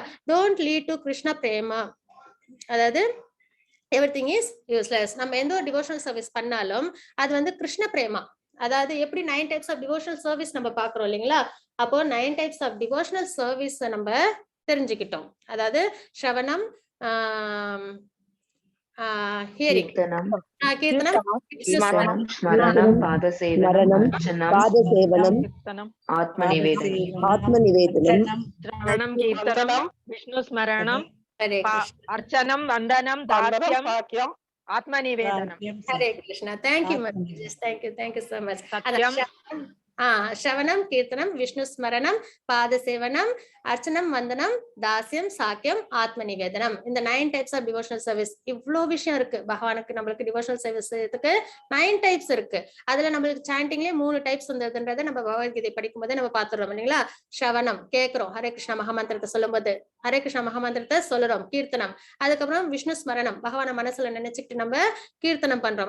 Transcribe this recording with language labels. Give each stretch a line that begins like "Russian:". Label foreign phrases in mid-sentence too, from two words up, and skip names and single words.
English: don't lead to Krishna prema, அதாவது everything is useless.
Tamil: நம்ம எந்த ஒரு
English: devotional service
Tamil: பண்ணாலும் அது வந்து கிருஷ்ண பிரேமா. அதாவது எப்படி
English: 9 types of devotional service
Tamil: நம்ம பாக்குறோம் இல்லைங்களா? அப்போ
English: 9 types of devotional service
Tamil: நம்ம தெரிஞ்சுக்கிட்டோம். அதாவது ஸ்ரவணம்,
English: hearing, kirtanam,
Tamil: ஸ்மரணம், பாதசேவனம்,
Sanskrit: आत्मनिवेदनम्, श्रवणम्, कीर्तनम्, विष्णु स्मरणम्, अर्चनम्, वन्दनम्, दास्यम्, आत्मनिवेदनम्. हरे कृष्ण.
English: Thank you, Mathaji. Thank you so much.
Sanskrit: श्रवणम्, कीर्तनम्, विष्णु स्मरणम्, पाद सेवनम्, अर्चनम्, वन्दनम्, दास्यम्, सख्यम्, आत्म निवेदनम्.
English: In the 9 types of devotional service,
Tamil: இவ்ளோ விஷயம் இருக்கு. பகவானுக்கு நம்மளுக்கு
English: devotional serviceக்கு
Tamil: 9 டைப்ஸ் இருக்கு. அதுல நம்மளுக்கு சாண்டிங்லயே 3 டைப்ஸ் வந்ததுன்றதை நம்ம பகவத்கீதை படிக்கும் போதே நம்ம பாத்துறோம் இல்லைங்களா? ஸ்ரவணம் கேட்கிறோம், ஹரே கிருஷ்ணா மகாமந்திரத்தை சொல்லும் போது ஹரே கிருஷ்ணா மகாமந்திரத்தை சொல்லுறோம். கீர்த்தனம், அதுக்கப்புறம் விஷ்ணு ஸ்மரணம், பகவான மனசுல நினைச்சுக்கிட்டு நம்ம கீர்த்தனம் பண்றோம்.